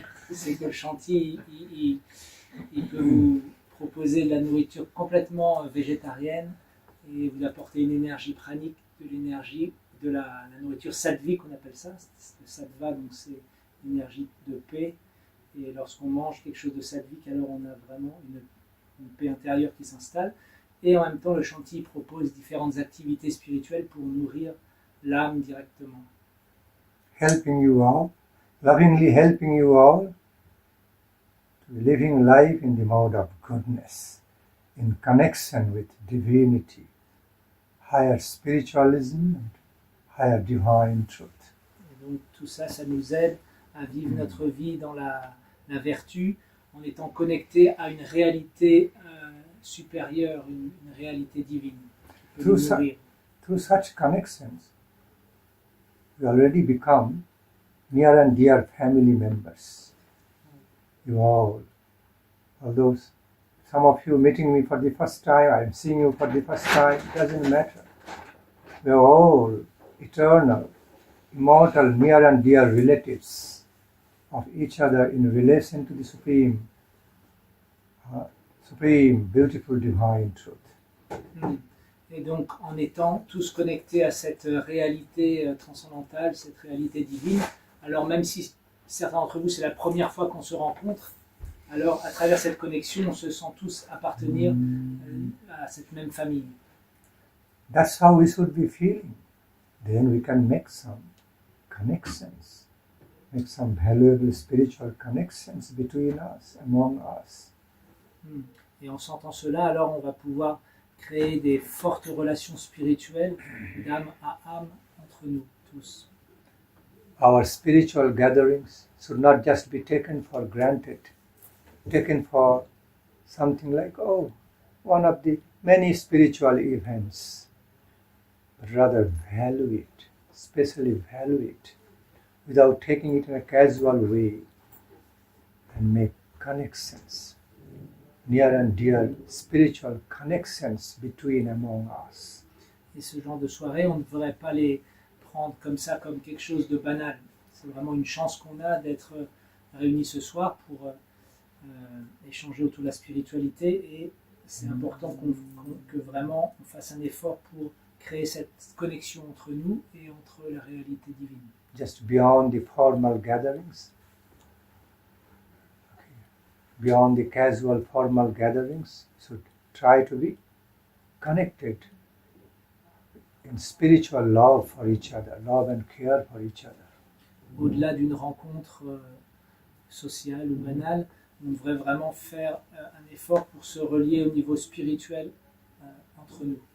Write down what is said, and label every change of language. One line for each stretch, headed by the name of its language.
French: C'est que le Shanti, il peut vous proposer de la nourriture complètement végétarienne et vous apporter une énergie pranique, de l'énergie de la nourriture sattvique, on appelle ça. Le sattva, donc c'est l'énergie de paix. Et lorsqu'on mange quelque chose de sattvique, alors on a vraiment une paix intérieure qui s'installe. Et en même temps, le Shanti propose différentes activités spirituelles pour nourrir l'âme directement.
English: Helping you all, lovingly helping you all to be living life in the mode of goodness, in connection with divinity, higher spiritualism and higher divine truth.
French: Et donc tout ça, ça nous aide à vivre notre vie dans la vertu, en étant connecté à une réalité supérieure, une réalité divine. Qui peut nous nourrir.
English: Through such connections, we already become near and dear family members. You all, although some of you meeting me for the first time, I am seeing you for the first time, it doesn't matter. We are all eternal, immortal, near and dear relatives of each other in relation to the supreme, beautiful, divine truth.
French: Et donc, en étant tous connectés à cette réalité transcendantale, cette réalité divine, alors même si certains d'entre vous, c'est la première fois qu'on se rencontre, alors à travers cette connexion, on se sent tous appartenir à cette même famille.
English: That's how we should be feeling. Then we can make some connections, make some valuable spiritual connections between us, among us.
French: Et en sentant cela, alors on va pouvoir créer des fortes relations spirituelles d'âme à âme entre nous tous.
English: Our spiritual gatherings should not just be taken for granted, taken for something like, one of the many spiritual events, but rather value it, especially value it without taking it in a casual way and make connections, near and dear spiritual connections between among us.
French: Et ce genre de soirée, on ne devrait pas les prendre comme ça, comme quelque chose de banal. C'est vraiment une chance qu'on a d'être réunis ce soir pour échanger autour de la spiritualité, et c'est important que vraiment on fasse un effort pour créer cette connexion entre nous et entre la réalité divine.
English: Just beyond the formal gatherings, beyond the casual formal gatherings, should try to be connected in spiritual love for each other, love and care for each other.
French: Au-delà d'une rencontre sociale ou banale, on devrait vraiment faire un effort pour se relier au niveau spirituel entre nous.